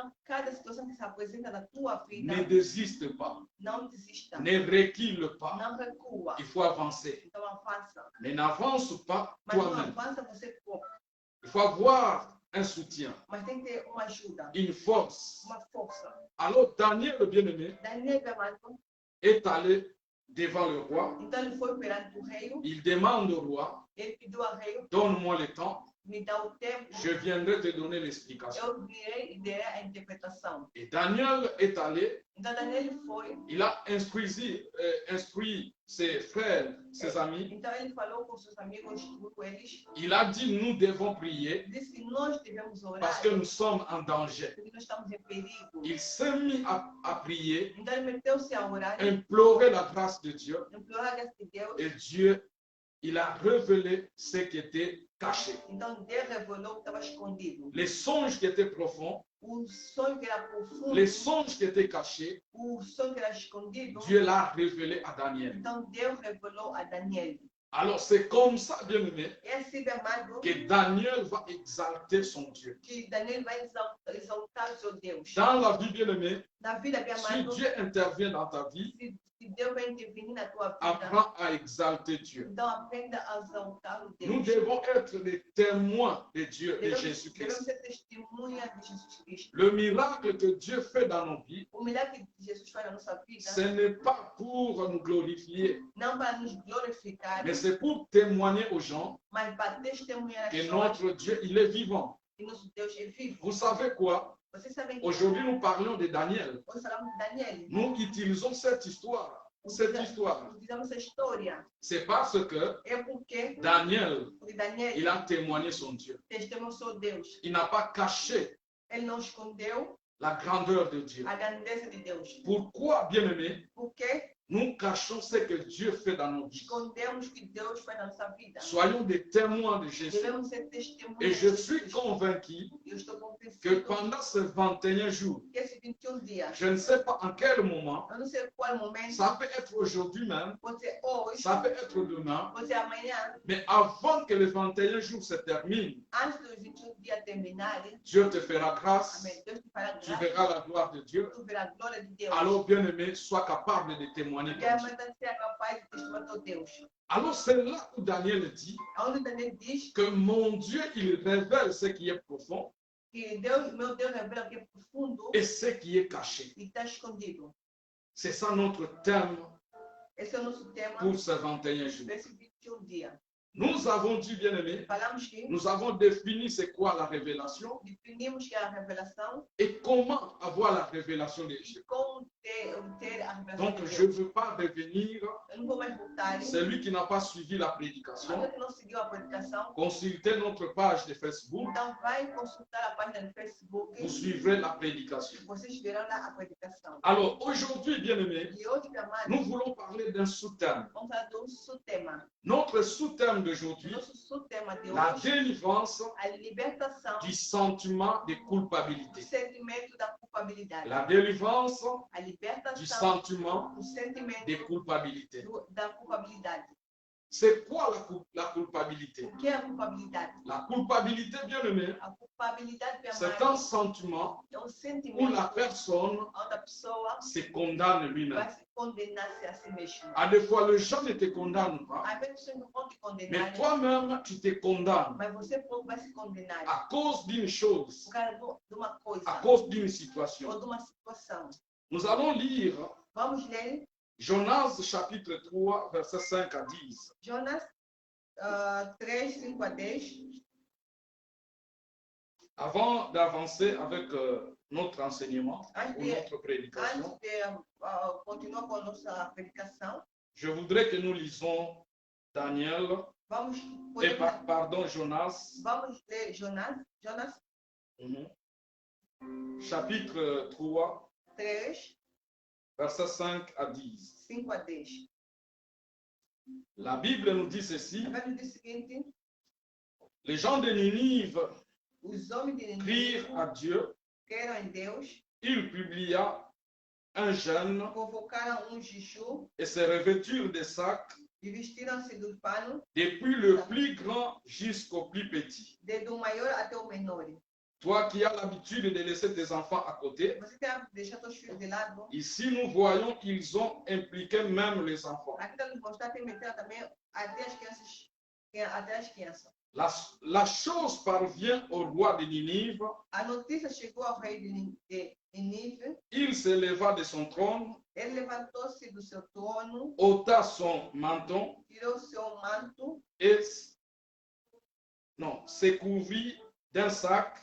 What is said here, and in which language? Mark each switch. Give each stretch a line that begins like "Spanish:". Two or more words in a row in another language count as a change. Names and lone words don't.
Portuguese: Então, cada situação que se apresenta na tua vida,
French: ne désiste pas,
Portuguese: não desista,
French: ne recule pas.
Portuguese: não recua.
French: Il faut avancer.
Portuguese: Então avança.
French: Mais n'avance pas
Portuguese: Mas não
French: toi-même.
Portuguese: avança você pouco.
French: Il faut avoir un soutien,
Portuguese: Mas tem que ter uma ajuda,
French: une force.
Portuguese: uma força.
French: Alors, Daniel, le bien-aimé,
Portuguese: Daniel Gamado,
French: est allé devant le roi.
Portuguese: então ele foi perante o rei,
French: Il demande au roi,
Portuguese: ele pediu ao rei,
French: donne-moi le temps,
Portuguese: me dá o tempo,
French: je viendrai te donner l'explication.
Portuguese: eu virei e darei a interpretação.
French: Et Daniel est allé,
Portuguese: Então Daniel foi,
French: il a instruit ses frères, ses amis,
Portuguese: então ele falou com seus amigos, com eles,
French: il a dit nous devons prier
Portuguese: disse que nós devemos orar,
French: parce que nous sommes en danger.
Portuguese: porque nós estamos em perigo.
French: Il s'est mis à prier,
Portuguese: Então ele meteu-se a orar,
French: implorer la grâce de Dieu,
Portuguese: implorou a graça de Deus.
French: et Dieu, il a révélé ce qui était caché.
Portuguese: Então Deus revelou o que estava escondido.
French: Les songes qui étaient profonds,
Portuguese: O sonho que era profundo,
French: les songes qui étaient cachés,
Portuguese: o sonho que era escondido.
French: Dieu l'a révélé à Daniel.
Portuguese: Então Deus revelou a Daniel.
French: Alors c'est comme ça, bien-aimé,
Portuguese: É assim, meu amado,
French: que Daniel va exalter son Dieu.
Portuguese: que Daniel vai exaltar o seu Deus.
French: Dans la vie, bien-aimé,
Portuguese: Na vida, meu
French: si
Portuguese: amado,
French: Dieu intervient dans ta vie,
Portuguese: se Deus vai intervenir na tua vida,
French: apprends à exalter Dieu.
Portuguese: então aprenda a exaltar o
French: Nous
Portuguese: Deus.
French: devons être les témoins de Dieu, de
Portuguese: Devemos
French: Jésus-Christ.
Portuguese: ser testemunha de Jesus Cristo.
French: Le miracle que Dieu fait dans nos vies,
Portuguese: O milagre que Jesus faz na nossa vida,
French: ce n'est pas pour nous glorifier,
Portuguese: não para nos glorificar,
French: mais c'est pour témoigner aux gens
Portuguese: mas para testemunhar as
French: que
Portuguese: pessoas
French: notre Dieu, il est vivant.
Portuguese: que nosso Deus é vivo.
French: Vous savez quoi?
Portuguese: Vocês sabem que
French: Aujourd'hui, nous parlons de Daniel.
Portuguese: hoje falamos de Daniel.
French: Nous utilisons cette histoire. Cette histoire,
Portuguese: Utilizamos a história.
French: c'est parce que
Portuguese: É porque
French: Daniel,
Portuguese: Daniel
French: il a témoigné son Dieu.
Portuguese: testemunhou seu Deus.
French: Il n'a pas caché
Portuguese: Ele não escondeu
French: la grandeur de Dieu.
Portuguese: a grandeza de Deus.
French: Pourquoi, bien-aimé?
Portuguese: Porque
French: Nous cachons ce que Dieu fait dans nos vies.
Portuguese: escondemos o que Deus faz na nossa vida.
French: Soyons des témoins de Jésus.
Portuguese: Devemos ser testemunhas.
French: Et je
Portuguese: de
French: suis
Portuguese: Jesus.
French: convaincu
Portuguese: Eu estou
French: que
Portuguese: convencido
French: pendant ces 21 jours,
Portuguese: que esses 21 dias,
French: je ne sais pas en quel moment,
Portuguese: eu não sei qual momento,
French: ça peut être aujourd'hui même,
Portuguese: pode ser hoje,
French: ça peut être demain,
Portuguese: pode ser amanhã,
French: mais avant que les 21 jours se terminent,
Portuguese: antes dos 21 dias terminarem,
French: Dieu te fera grâce,
Portuguese: amém, Deus te fará
French: tu
Portuguese: graça,
French: verras la gloire de Dieu.
Portuguese: tu verás a glória de Deus.
French: Alors, bien-aimé, sois capable de témoigner
Portuguese: E
French: comme
Portuguese: a
French: Dieu.
Portuguese: mãe será capaz de testemunhar teu Deus.
French: Alors, c'est là où Daniel dit
Portuguese: Onde Daniel diz
French: que mon Dieu, il révèle ce qui est profond
Portuguese: que Deus, meu Deus revela o que é profundo
French: et ce qui est caché.
Portuguese: e está escondido.
French: C'est ça notre thème
Portuguese: Esse é o nosso tema
French: pour ces 21 jours.
Portuguese: desses 21 dias.
French: Nous avons dit, bien-aimé,
Portuguese: Falamos que
French: nous avons défini c'est quoi la révélation
Portuguese: definimos que a revelação
French: et comment avoir la révélation de Dieu.
Portuguese: e como ter a revelação
French: Donc,
Portuguese: de
French: je ne
Portuguese: Deus.
French: veux pas revenir.
Portuguese: Eu não vou mais voltar.
French: Celui qui n'a pas suivi la prédication,
Portuguese: Alguém que não seguiu a predicação,
French: consultez notre page de Facebook,
Portuguese: então vai consultar a página do Facebook.
French: vous suivrez la prédication.
Portuguese: Vocês verão lá a predicação.
French: Alors, aujourd'hui, bien-aimés,
Portuguese: E hoje, amados,
French: nous voulons parler d'un sous-thème.
Portuguese: vamos falar do sous-tema.
French: Notre sous-thème d'aujourd'hui,
Portuguese: Nosso sous-tema de
French: la
Portuguese: hoje,
French: délivrance
Portuguese: a libertação
French: du sentiment de
Portuguese: do
French: culpabilité.
Portuguese: sentimento da culpabilidade.
French: La délivrance
Portuguese: A
French: du
Portuguese: libertação
French: sentiment
Portuguese: do sentimento
French: de culpabilité.
Portuguese: da culpabilidade.
French: C'est quoi la culpabilité?
Portuguese: O que é a culpabilidade?
French: La culpabilité, bien-aimé,
Portuguese: A culpabilidade, meu
French: c'est
Portuguese: amado,
French: un sentiment
Portuguese: é um
French: où
Portuguese: sentimento
French: la personne
Portuguese: onde a pessoa
French: se condamne lui-même.
Portuguese: vai se condenar-se a si mesma.
French: À des fois, les gens ne te condamnent pas,
Portuguese: Às vezes vocês não vão te
French: mais
Portuguese: condenar,
French: toi-même, tu te condamnes
Portuguese: mas você próprio vai se condenar
French: à cause d'une chose,
Portuguese: por causa de uma coisa
French: à cause d'une situation.
Portuguese: ou de uma situação.
French: Nous allons lire
Portuguese: Vamos ler
French: Jonas chapitre 3, versets 5 à 10.
Portuguese: Jonas 3, 5 a 10.
French: Avant d'avancer avec notre enseignement
Portuguese: Antes
French: ou
Portuguese: de,
French: notre prédication,
Portuguese: antes de continuar com a nossa predicação,
French: je voudrais que nous lisons Daniel,
Portuguese: vamos,
French: et
Portuguese: podemos,
French: pardon, Jonas,
Portuguese: vamos ler Jonas
French: chapitre 3,
Portuguese: 3,
French: versets 5 à 10.
Portuguese: 5 a 10.
French: La Bible nous dit ceci,
Portuguese: A Bíblia diz o seguinte:
French: les gens de Ninive
Portuguese: os homens de
French: prirent
Portuguese: Nínive
French: à Dieu,
Portuguese: creram em Deus,
French: il publia un jeûne
Portuguese: convocaram jejum
French: et se revêturent des sacs,
Portuguese: e vestiram-se do pano,
French: depuis le plus grand jusqu'au plus petit.
Portuguese: desde o maior até o menor.
French: Toi qui as l'habitude de laisser tes enfants à côté,
Portuguese: Você tem que deixar seus filhos de lado.
French: ici nous voyons qu'ils ont impliqué même les enfants.
Portuguese: Aqui está nos mostrar que meteram também até as crianças. Até as crianças.
French: La chose parvient au roi de Ninive,
Portuguese: A notícia chegou ao rei de Nínive.
French: il se leva de son trône,
Portuguese: Ele levantou-se do seu trono,
French: ôta son menton
Portuguese: tirou seu manto,
French: et se couvrit d'un sac